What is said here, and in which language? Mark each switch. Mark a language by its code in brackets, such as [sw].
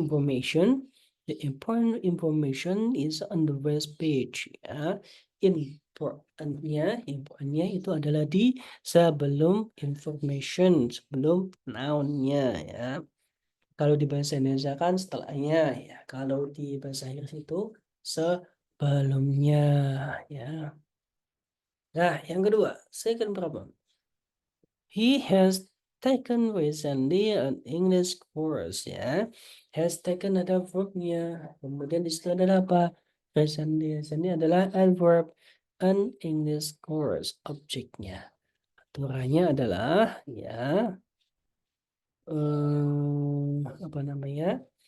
[en] The important information is on the first page. [id] Ya, importantnya itu adalah di sebelum information, sebelum nounnya ya. Kalau di bahasa Indonesia kan setelahnya ya. Kalau di bahasa Inggris itu sebelumnya ya. Nah, yang kedua, [en] second problem. He has taken recently an English course ya. [id] Has taken ada verbnya. Kemudian di situ adalah apa? Recently. Recently adalah adverb. [en] An English course [id] objeknya. Aturannya adalah ya apa namanya?